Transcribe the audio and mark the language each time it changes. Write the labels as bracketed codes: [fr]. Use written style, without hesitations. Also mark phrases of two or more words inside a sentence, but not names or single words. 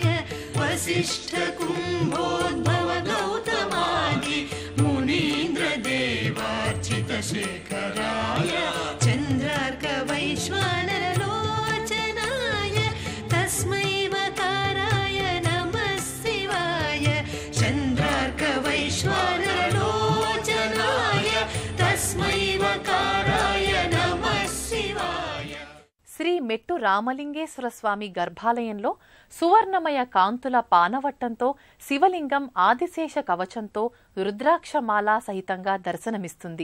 [sa] वसिष्ठ कुम्भोद्भव गौतमादि मुनीन्द्र देवार्चित शेखराय चन्द्रार्क वैश्वानर लोचनाय तस्मै वकाराय नमः शिवाय चन्द्रार्क वैश्वानर लोचनाय तस्मै वकाराय नमः शिवाय [te] శ్రీ మెట్టు రామలింగేశ్వర స్వామి గర్భాలయంలో సువర్ణమయ కాంతుల పానవట్టంతో శివలింగం ఆదిశేష కవచంతో రుద్రాక్షమాల సహితంగా దర్శనమిస్తుంది.